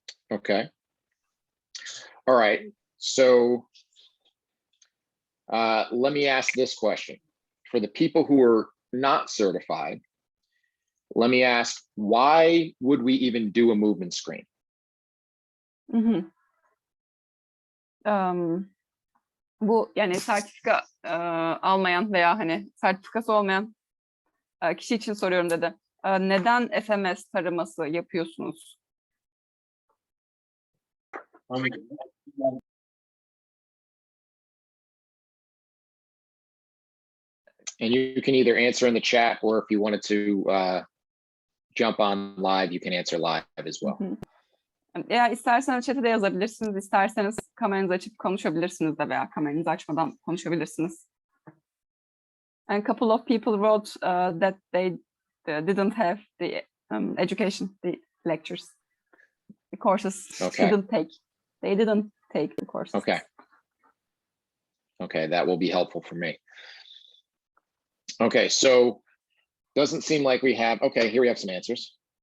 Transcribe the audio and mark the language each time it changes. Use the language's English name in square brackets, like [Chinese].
[English] Okay. All right. So let me ask this question. For the people who are not certified, let me ask, why would we even do a movement screen? Hı hı. [Turkish] Bu yani sertifika almayan veya hani sertifikası olmayan kişi için soruyorum dedi. Neden FMS taraması yapıyorsunuz? [English] And you can either answer in the chat, or if you wanted to jump on live, you can answer live as well. Hı hı. [Turkish] Eğer isterseniz chat'e de yazabilirsiniz, isterseniz kameranızı açıp konuşabilirsiniz de veya kameranızı açmadan konuşabilirsiniz. [English] And a couple of people wrote that they didn't have the education, the lectures, the courses. Okay. They didn't take the courses. Okay. Okay, that will be helpful for me. Okay, so doesn't seem like we have, okay, here we have some answers.